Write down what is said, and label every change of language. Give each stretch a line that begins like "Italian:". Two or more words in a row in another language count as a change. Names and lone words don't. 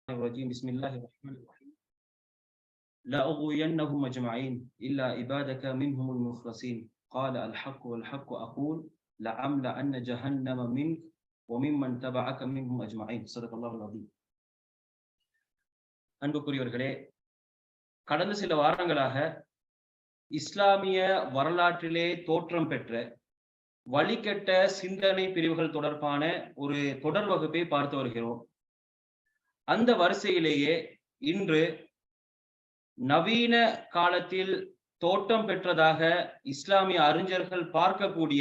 Arabic: الرجيم بسم الله الرحمن الرحيم لأغوينهم أجمعين إلا عبادك منهم المخلصين قال الحق والحق أقول لأملأن جهنم منك وممن تبعك منهم أجمعين صدق الله العظيم.
Tamil: அன்புக்குரியவர்களே, கடந்த சில வாரங்களாக இஸ்லாமிய வரலாற்றிலே தோற்றம் பெற்ற வழிகெட்ட சிந்தனை பிரிவுகள் தொடர்பான ஒரு தொடர் வகுப்பை பார்த்து வருகிறோம். அந்த வரிசையிலேயே இன்று நவீன காலத்தில் தோற்றம் பெற்றதாக இஸ்லாமிய அறிஞர்கள் பார்க்கக்கூடிய